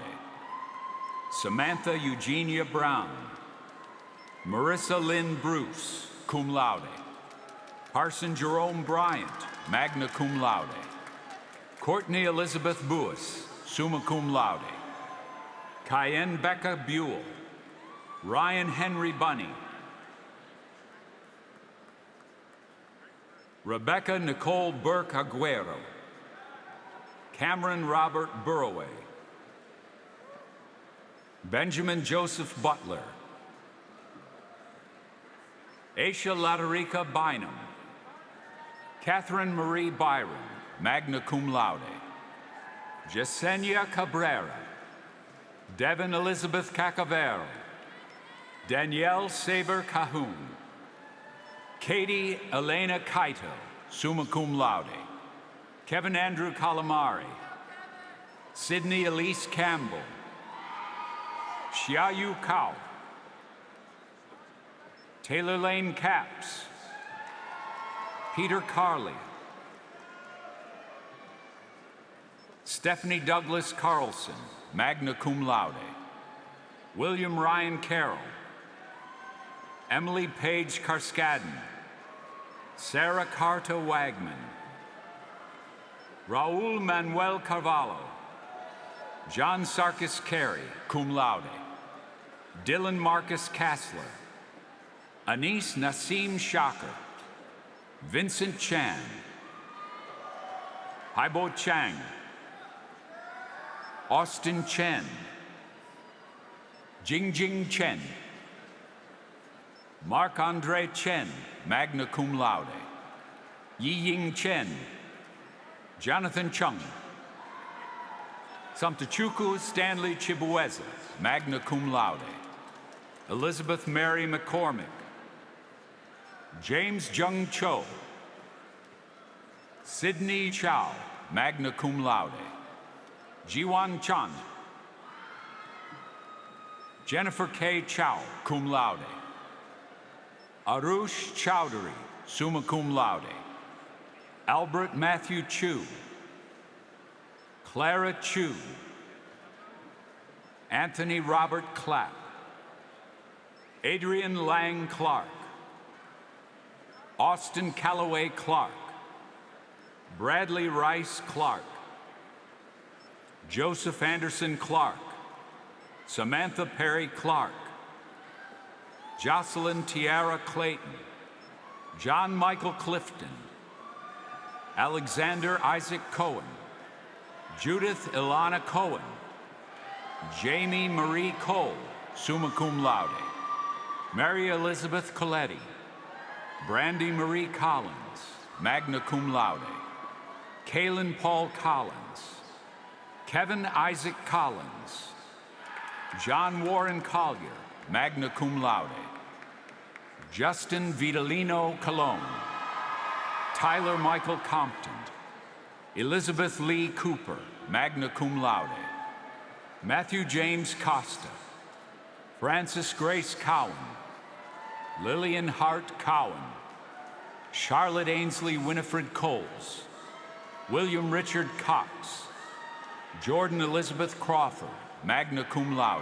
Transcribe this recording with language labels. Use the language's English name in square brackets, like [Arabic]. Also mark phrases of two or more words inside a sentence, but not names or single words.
[English] Samantha Eugenia Brown. Marissa Lynn Bruce, [Latin] cum laude. [English] Parson Jerome Bryant, [Latin] magna cum laude. [English] Courtney Elizabeth Buis, [Latin] summa cum laude. [English] Cayenne Becca Buell. Ryan Henry Bunny. Rebecca Nicole Burke Aguero. Cameron Robert Burroway. Benjamin Joseph Butler. Aisha Laterica Bynum. Catherine Marie Byron, [Latin] magna cum laude. [English] Yesenia Cabrera. Devin Elizabeth Cacavero. Danielle Saber Cahoon. Katie Elena Kaito, [Latin] summa cum laude. [English] Kevin Andrew Calamari. Sydney Elise Campbell. Xiaoyu Kao. Taylor Lane Capps. Peter Carley. Stephanie Douglas Carlson, [Latin] magna cum laude. [English] William Ryan Carroll. Emily Page Karskadden. Sarah Carta Wagman. Raul Manuel Carvalho. John Sarkis Carey, [Latin] cum laude. [English] Dylan Marcus Kassler. Anis Nassim Shaker. Vincent Chan. Haibo Chang. Austin Chen. Jingjing Chen. Marc-Andre Chen, [Latin] magna cum laude. [English] Yi-Ying Chen. Jonathan Chung. Samtachuku Stanley Chibueza, [Latin] magna cum laude. [English] Elizabeth Mary McCormick. James Jung Cho. Sydney Chow, [Latin] magna cum laude. [English] Jiwan Chan. Jennifer K. [Latin] Chow, cum laude. [English] Arush Chowdhury, [Latin] summa cum laude. [English] Albert Matthew Chu. Clara Chu. Anthony Robert Clapp. Adrian Lang Clark. Austin Calloway Clark. Bradley Rice Clark. Joseph Anderson Clark. Samantha Perry Clark. Jocelyn Tiara Clayton. John Michael Clifton. Alexander Isaac Cohen. Judith Ilana Cohen. Jamie Marie Cole, [Latin] summa cum laude. [English] Mary Elizabeth Coletti. Brandy Marie Collins, [Latin] magna cum laude. [English] Kaylin Paul Collins. Kevin Isaac Collins. John Warren Collier, [Latin] magna cum laude. [English] Justin Vitalino Colon. Tyler Michael Compton. Elizabeth Lee Cooper, [Latin] magna cum laude. [English] Matthew James Costa. Frances Grace Cowan. Lillian Hart Cowan. Charlotte Ainsley Winifred Coles. William Richard Cox. Jordan Elizabeth Crawford, [Latin] magna cum laude.